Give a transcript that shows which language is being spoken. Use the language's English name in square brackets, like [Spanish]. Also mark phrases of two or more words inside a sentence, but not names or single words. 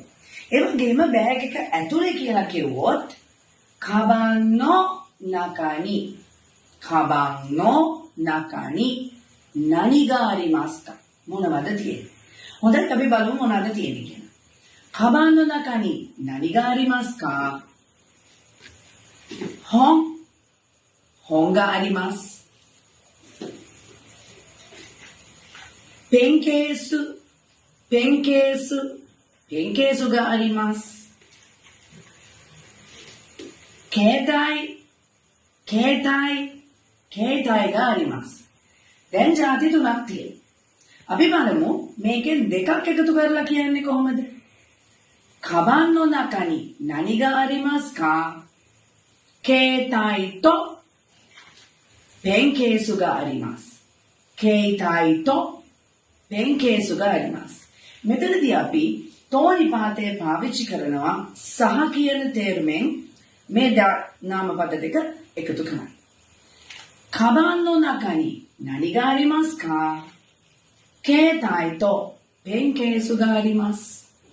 [Sinhala] ඒ වගේම බෑග් එක ඇතුලේ කියලා කිව්වොත් [Japanese] カバンの中に何がありますか. [Sinhala] මොනවද තියෙන්නේ? හොඳට අපි බලමු මොනවද තියෙන්නේ කියලා. [Japanese] カバンの中に何がありますか. 本があります。ペンケースがあります。携帯があります。 [Sinhala] දැන් ಜಾති තුනක් තියෙනවා. අපි බලමු මේකෙන් දෙකක් එකතු කරලා කියන්නේ කොහොමද? [Japanese] කබන් の中に何がありますか? 携帯とペンケースがあります。携帯とペンケースがあります。 [Sinhala] මෙතනදී අපි තෝනි පාතේ පාවිච්චි කරනවා සහ කියන තේරුමෙන් මේ නාමපද දෙක එකතු කරන්න. [Japanese] カバンの中に何がありますか? 携帯とペンケースがあります。